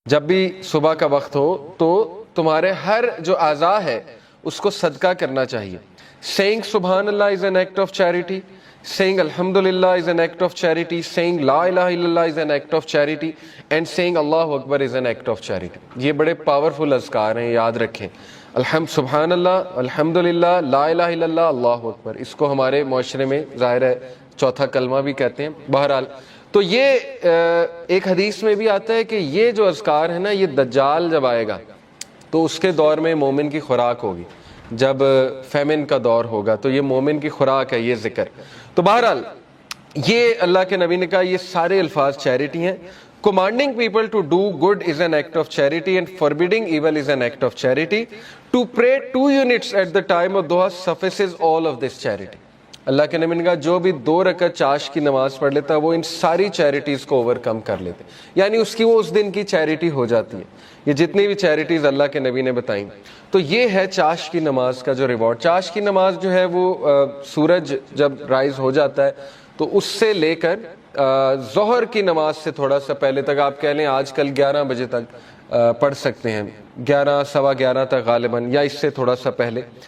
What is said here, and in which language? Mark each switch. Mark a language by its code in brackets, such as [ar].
[ur] جب بھی صبح کا وقت ہو تو تمہارے ہر جو اعضاء ہے اس کو صدقہ کرنا چاہیے. [en] Saying Subhan Allah is an act of charity. Saying Alhamdulillah is an act of charity. Saying La ilaha illallah is an act of charity. And saying Allahu Akbar is an act of charity. [ur] یہ بڑے powerful اذکار ہیں, یاد رکھیں. سبحان اللہ, الحمدللہ, لا الہ الا اللہ, اللہ اکبر. اس کو ہمارے معاشرے میں ظاہر ہے چوتھا کلمہ بھی کہتے ہیں. بہرحال تو یہ ایک حدیث میں بھی آتا ہے کہ یہ جو اذکار ہے نا, یہ دجال جب آئے گا تو اس کے دور میں مومن کی خوراک ہوگی. جب فیمن کا دور ہوگا تو یہ مومن کی خوراک ہے یہ ذکر. تو بہرحال یہ اللہ کے نبی نے کہا یہ سارے الفاظ چیریٹی ہیں. [en] Commanding people to do good is an act of charity and forbidding evil is an act of charity. To pray 2 units at the time of duha suffices all of this charity. [ur] اللہ کے نبی نے کہا جو بھی 2 رکعت چاش کی نماز پڑھ لیتا ہے وہ ان ساری چیریٹیز کو اوور کم کر لیتے, یعنی اس کی وہ اس دن کی چیریٹی ہو جاتی ہے. یہ جتنی بھی چیریٹیز اللہ کے نبی نے بتائیں, تو یہ ہے چاش کی نماز کا جو ریوارڈ. چاش کی نماز جو ہے وہ سورج جب رائز ہو جاتا ہے تو اس سے لے کر ظہر کی نماز سے تھوڑا سا پہلے تک, آپ کہہ لیں آج کل 11 بجے تک پڑھ سکتے ہیں, 11 سوا 11 تک غالباً, یا اس سے تھوڑا سا پہلے.